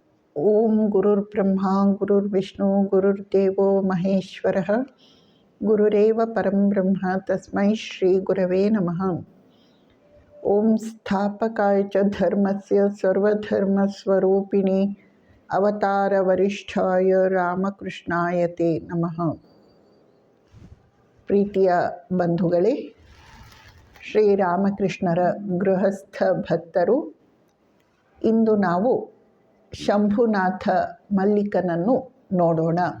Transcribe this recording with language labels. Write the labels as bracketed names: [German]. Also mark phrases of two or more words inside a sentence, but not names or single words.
[Sanskrit] ಓಂ ಗುರುರ್ಬ್ರಹ್ಮ ಗುರುರ್ವಿಷ್ಣು ಗುರುರ್ದೇವೋ ಮಹೇಶ್ವರಃ ಗುರುರೇವ ಪರಂ ಬ್ರಹ್ಮ ತಸ್ಮೈ ಶ್ರೀ ಗುರವೇ ನಮಃ. ಓಂ ಸ್ಥಾಪಕಾಯ ಚ ಧರ್ಮಸ್ಯ ಸರ್ವಧರ್ಮಸ್ವರೂಪಿಣಿ ಅವತಾರ ವರಿಷ್ಠಾಯ ರಾಮಕೃಷ್ಣಾಯ ತೇ ನಮಃ. [Kannada] ಪ್ರೀತಿಯ ಬಂಧುಗಳೇ, ಶ್ರೀರಾಮಕೃಷ್ಣರ ಗೃಹಸ್ಥ ಭಕ್ತರು, ಇಂದು ನಾವು ಶಂಭುನಾಥ ಮಲ್ಲಿಕನನ್ನು ನೋಡೋಣ.